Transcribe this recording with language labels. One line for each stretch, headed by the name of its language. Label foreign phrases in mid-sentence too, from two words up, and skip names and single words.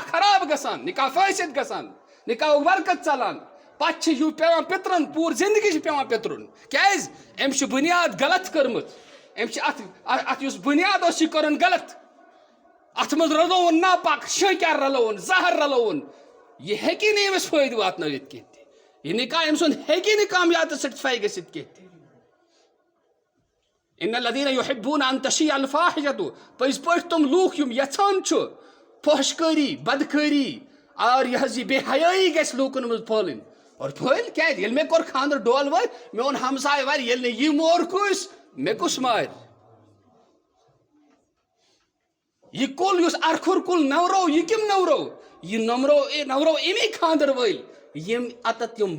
Kashmiri: خراب گژھان نکاح فٲسِد گژھان نکاحُک برکت ژلان پتہٕ چھِ یہِ پیٚوان پِترن پوٗرٕ زندگی چھِ پیٚوان پِترُن کیازِ أمۍ چھِ بُنیاد غلط کٔرمٕژ أمۍ چھِ اتھ یُس بُنیاد اوس یہِ کوٚرُن غلط اتھ منٛز رلووُن ناپاک شٲکیٛار رلووُن زہر رلووُن یہِ ہیٚکی نہٕ أمِس فٲیدٕ واتنٲوِتھ کینٛہہ تہِ یہِ نکاح أمۍ سُنٛد ہیٚکی نہٕ کامیابی سیٹِسفاے گٔژھِتھ کینٛہہ تہِ
Arabic: ان الذین یحبون ان تشیع الفاحشۃ
Kashmiri: پٔزۍ پٲٹھۍ تِم لوٗکھ یِم یژھان چھُ فحشکٲری بدکٲری اور یہِ حظ یہِ بے حیٲیی گژھِ لوٗکن منٛز پھٲلٕنۍ اور پھٲلۍ کیازِ ییٚلہِ مےٚ کوٚر خانٛدر ڈول وٲلۍ میون ہمساے وارِ ییٚلہِ نہٕ یہِ مور کٲنٛسہِ مےٚ کُس مارِ یہِ کُل یُس ارکھُر کُل نوٚورو یہِ کٔمۍ نوٚورو یہِ نوٚورو امی خانٛدر وٲلۍ یِم اتتھ یِم